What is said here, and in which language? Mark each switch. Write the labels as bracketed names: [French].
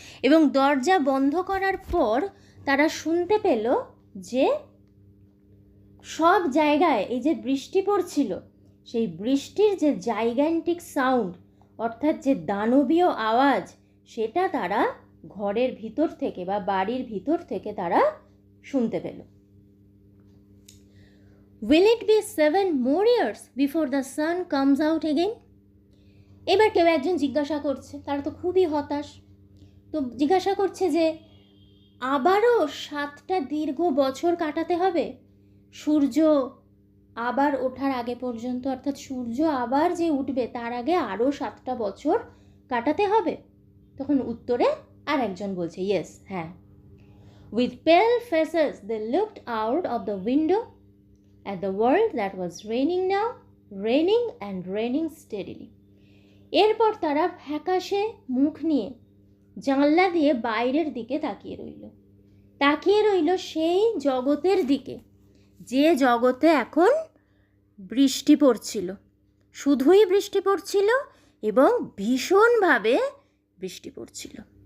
[Bangla] এবং দরজা বন্ধ করার পর তারা শুনতে পেল যে সব জায়গায় এই যে বৃষ্টি পড়ছিল, সেই বৃষ্টির যে জাইগ্যান্টিক সাউন্ড, অর্থাৎ যে দানবীয় আওয়াজ, সেটা তারা ঘরের ভিতর থেকে বা বাড়ির ভিতর থেকে তারা শুনতে পেল। [English] Will it be 7 more years before the sun comes out again? [Bangla] এবার কেউ একজন জিজ্ঞাসা করছে, তারা তো খুবই হতাশ, তো জিজ্ঞাসা করছে যে আবারও 7টা দীর্ঘ বছর কাটাতে হবে সূর্য আবার ওঠার আগে পর্যন্ত, অর্থাৎ সূর্য আবার যে উঠবে তার আগে আরও 7টা বছর কাটাতে হবে? তখন উত্তরে আর একজন বলছে ইয়েস, হ্যাঁ। [English] With pale faces they looked out of the window at the world that was raining now, raining and raining steadily. [Bangla] এরপর তারা ফ্যাকাশে মুখ নিয়ে জানলা দিয়ে বাইরের দিকে তাকিয়ে রইল সেই জগতের দিকে যে জগতে এখন বৃষ্টি পড়ছিল, শুধুই বৃষ্টি পড়ছিল এবং ভীষণভাবে বৃষ্টি পড়ছিল।